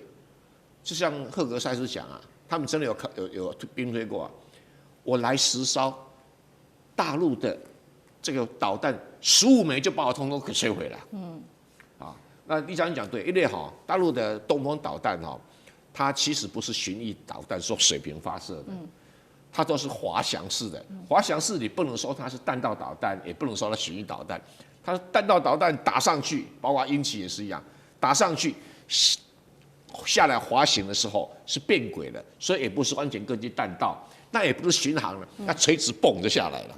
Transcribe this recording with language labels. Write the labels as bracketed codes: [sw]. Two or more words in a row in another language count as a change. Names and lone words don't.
[zh] 就像赫格塞斯講啊，他們真的有兵推過啊，我來10艘，大陸的這個導彈15枚就把我通通給摧毀了。那李將軍講對，因為大陸的東風導彈它其實不是巡弋導彈，說水平發射的，它都是滑翔式的。滑翔式你不能說它是彈道導彈，也不能說它巡弋導彈。它彈道導彈打上去，包括鷹旗也是一樣，打上去下來滑行的時候是變軌的，所以也不是完全根據彈道，那也不是巡航了，那垂直蹦就下來了。